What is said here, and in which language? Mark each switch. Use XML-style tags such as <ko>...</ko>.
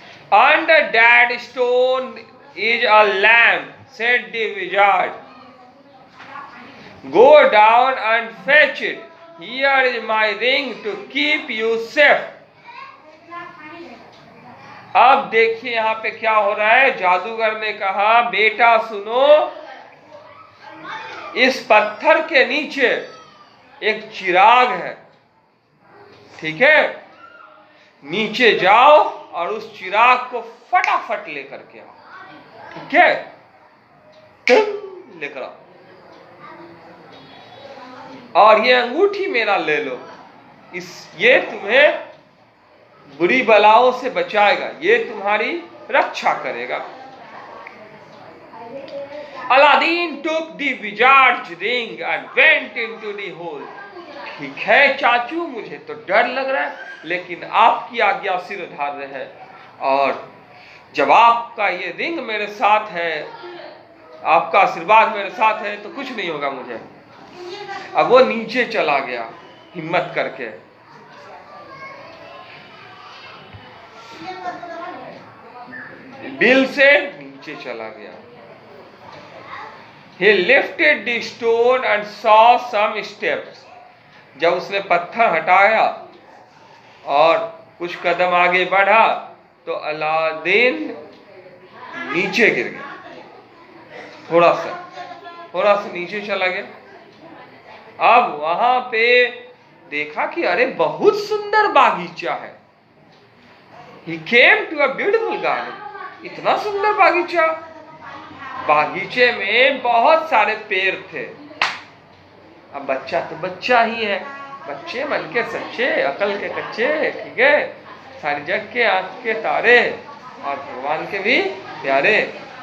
<en>Under that stone is a lamp, said the wizard. Go down and fetch it. Here is my ring to keep you safe.</en> <hi>अब देखिए यहाँ पे क्या हो रहा है। जादूगर ने कहा, बेटा सुनो, इस पत्थर के नीचे एक चिराग है, ठीक है? नीचे जाओ और उस चिराग को फटाफट लेकर के आओ, ठीक है? लेकर आओ। और ये अंगूठी मेरा ले लो, ये तुम्हें बुरी बलाओं से बचाएगा, ये तुम्हारी रक्षा करेगा।</hi> <en>Aladdin took the wizard's ring and went into the hole.</en> <hi>ठीक है चाचू, मुझे तो डर लग रहा है, लेकिन आपकी आज्ञा सिरधार्य है, और जब आपका ये रिंग मेरे साथ है, आपका आशीर्वाद मेरे साथ है, तो कुछ नहीं होगा मुझे। अब वो नीचे चला गया हिम्मत करके। बिल से नीचे चला गया।</hi> <en>He lifted the stone and saw some steps.</en> <hi>जब उसने पत्थर हटाया और कुछ कदम आगे बढ़ा, तो अलादीन नीचे गिर गया। थोड़ा सा नीचे चला गया। अब वहां पे देखा कि अरे बहुत सुंदर बागीचा है।</hi> <en>He came to a beautiful garden.</en> <hi>इतना सुंदर बागीचा। बागीचे में बहुत सारे पेड़ थे। अब बच्चा तो बच्चा ही है, बच्चे मन के सच्चे, अकल के कच्चे, ठीक है? सारी जग के आंख के तारे और भगवान के भी प्यारे।</hi>